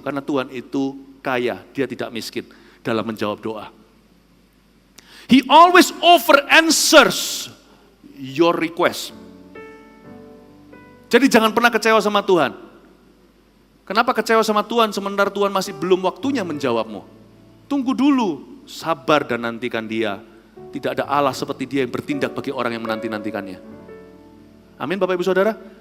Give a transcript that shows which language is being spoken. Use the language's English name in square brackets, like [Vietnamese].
[Indonesian] Karena Tuhan itu kaya, dia tidak miskin dalam menjawab doa. [English] He always answers your request. [Indonesian] Jadi jangan pernah kecewa sama Tuhan. Kenapa kecewa sama Tuhan sementara Tuhan masih belum waktunya menjawabmu? Tunggu dulu, sabar dan nantikan Dia. Tidak ada Allah seperti Dia yang bertindak bagi orang yang menanti-nantikannya. Amin Bapak Ibu Saudara.